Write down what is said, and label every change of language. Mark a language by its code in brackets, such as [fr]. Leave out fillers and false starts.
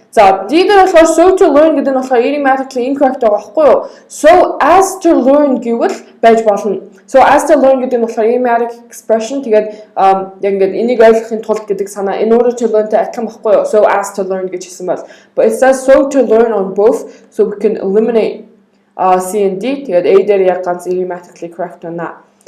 [mn] За D дээр болохоор [en] so to learn [mn] гэдэг нь болохоор [en] idiomatically incorrect [mn] байгаа байхгүй юу? [en] So as to learn [mn] гэвэл байж болно. [en] So as to learn [mn] гэдэг нь болохоор [en] idiomatic expression [mn] тэгээд яг ингээд энийг ойлгохын тулд гэдэг санаа [en] in order to learn- [mn] тэй адилхан байхгүй юу? [en] So as to learn [mn] гэж хэлсэн байна. [en] But it says so to learn on both, so we can eliminate C and D. [mn] Тэгээд A дээр яг ганц [en] idiomatically correct [mn] байна.